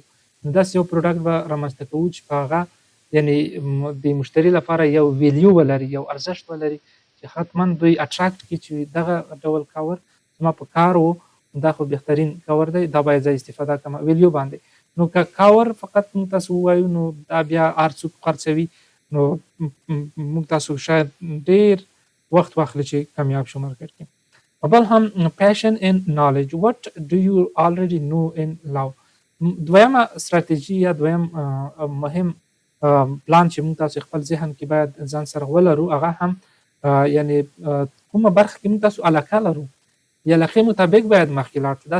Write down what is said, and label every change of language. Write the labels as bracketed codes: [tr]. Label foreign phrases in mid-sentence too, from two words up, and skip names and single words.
[ps] نو داسې یو پروډکټ به رامنځته کوو چې په هغه یعنی د مشتری لپاره یو ویلیو ولري، یو ارزښت ولري چې حتما دوی اټراکټ کړي چې دغه ډول کاور زما په کار و، دا خو بهترین کاور دی، دا باید زه استفاده کړم ویلیو باندې. نو که کاور فقط موږ تاسو ووایو نو دا بیا هر څوک خرڅوي، نو موږ تاسو شاید ډیر وخت واخلي چې کامیاب شو مارکیټ کې. بل هم [en] passion and knowledge, what do you already know and love. [ps] دویمه استراتیجي یا دویم مهم پلان چې موږ تاسو خپل ذهن کې باید ځان سره ولرو هغه هم یعنی کومه برخه کې موږ تاسو علاقه لرو یا علاقې مطابق باید مخکې لاړ شو.